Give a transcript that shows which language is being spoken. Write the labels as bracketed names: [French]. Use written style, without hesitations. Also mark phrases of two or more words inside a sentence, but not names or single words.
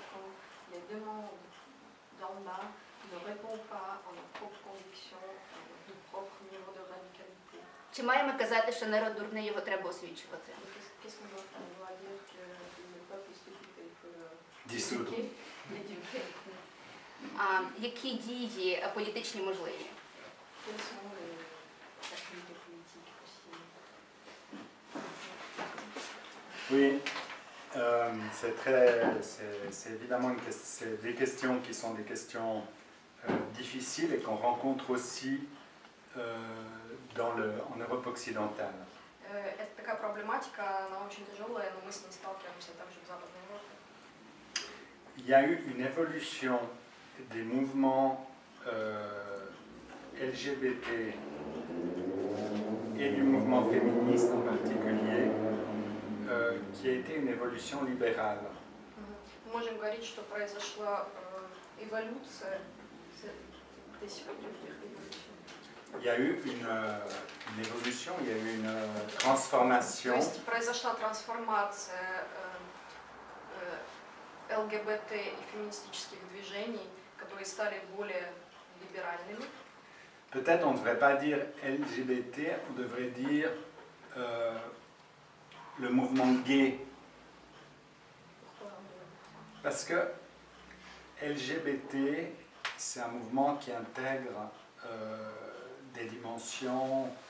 [Ukrainian] Чи маємо казати, що народ дурний, його треба освічувати? Які дії політичні можливі? [French] Oui, c'est évidemment des questions qui sont des questions difficiles et qu'on rencontre aussi en Europe occidentale. [Russian] Это такая проблематика, она очень тяжелая, но мы с ней сталкиваемся также в Западной Европе. [French] Il y a eu une évolution des mouvements LGBT et du mouvement féministe en particulier, qui a été une évolution libérale. [Russian] Мы можем говорить, что произошла эволюция. [French] Il y a eu une évolution, il y a eu une transformation. [Russian] То есть произошла трансформация ЛГБТ и феминистических движений, которые стали более либеральными. [French] Peut-être on ne devrait pas dire LGBT, on devrait dire le mouvement gay. Parce que LGBT, c'est un mouvement qui intègre des dimensions...